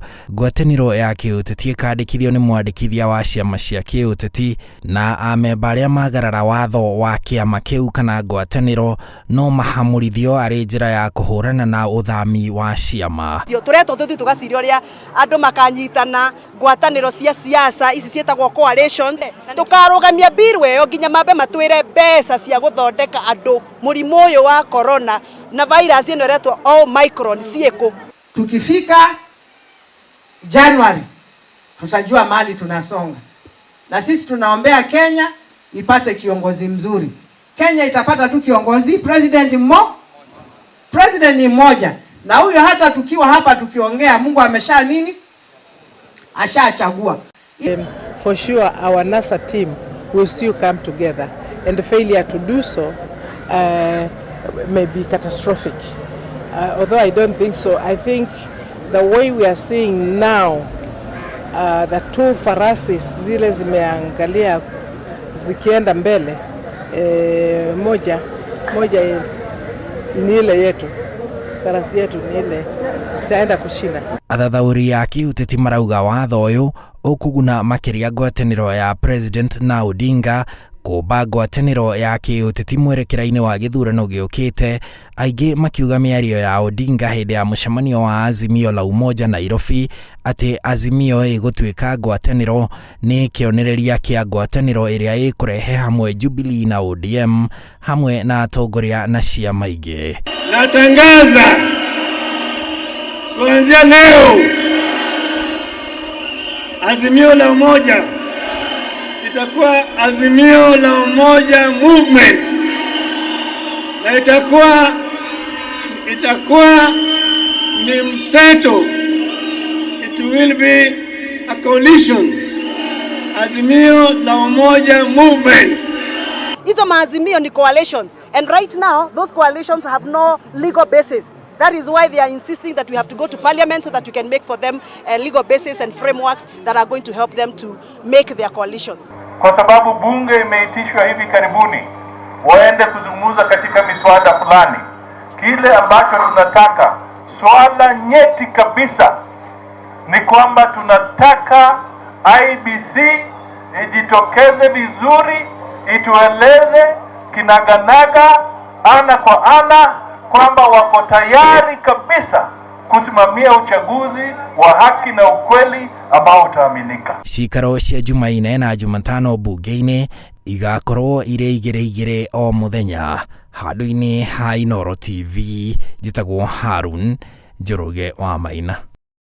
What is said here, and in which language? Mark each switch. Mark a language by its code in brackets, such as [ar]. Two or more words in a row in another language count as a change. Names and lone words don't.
[ki] Ngwatanĩro ya kĩũteti ĩkandĩkithio nĩ mwandĩkithia wa ciama cia kĩũteti, na amemba arĩa magarara watho wa kĩama kĩu kana ngwatanĩro no mahamũrithio arĩ njĩra ya kũhũrana na ũthami wa ciama. Tũretwo tũthiĩ tũgaciria ũrĩa andũ makanyitana ngwatanĩro cia siasa ici ciĩtagwo coalitions, tũkarũgamia bill ĩyo nginya mambe matwĩre mbeca cia gũthondeka andũ mũrimũ ũyũ wa corona na virus ĩno ĩretwo Omicron ciĩko. [sw] Tukifika January tutajua mali tunasonga, na sisi tunaombea Kenya ipate kiongozi mzuri. Kenya itapata tu kiongozi, president ni mmoja, na huyo hata tukiwa hapa tukiongea Mungu amesha nini ashachagua. [en] For sure our NASA team will still come together, and the failure to do so may be catastrophic. Although I don't think so. I think the way we are seeing now, the two [sw] farasis zile zimeangalia zikienda mbele, moja ni ile yetu, farasi yetu ni ile itaenda kushinda. [ki] Athathaũri ya kĩũteti marauga watho ũyũ ũkũguna makĩria ngwatanĩro ya President na Odinga, kũmba ngwatanĩro ya kĩũteti mwerekera-inĩ wa gĩthurano gĩũkĩte. Aingĩ makiuga mĩario ya Odinga hĩndĩ ya mũcemanio wa Azimio la Umoja Nairobi atĩ Azimio ĩgũtuĩka ngwatanĩro nĩ kĩonereria kĩa ngwatanĩro ĩrĩa ĩkũrehe hamwe Jubilee na ODM hamwe na atongoria na ciama ingĩ. [sw] Natangaza kuanzia leo Azimio la Umoja itakuwa Azimio la Umoja Movement, na itakuwa ni mseto. [en] It will be a coalition, Azimio la Umoja Movement. [sw] Hizo maazimio ni [en] coalitions, and right now those coalitions have no legal basis. That is why they are insisting that we have to go to parliament so that we can make for them a legal basis and frameworks that are going to help them to make their coalitions. [sw] Kwa sababu bunge imeitishwa hivi karibuni waende kuzungumza katika miswada fulani, kile ambacho tunataka, swala nyeti kabisa, ni kwamba tunataka IBC ijitokeze vizuri, itueleze kinaganaga ana kwa ana kwamba wako tayari kabisa kusimamia uchaguzi wa haki na ukweli ambao utaaminika. [ki] Ciikaro cia Jumaine na Jumatano bunge-inĩ igakorwo irĩ igĩrĩ o mũthenya. Handũ-inĩ ha Inooro TV, njĩtagwo Harun Njoroge wa Maina.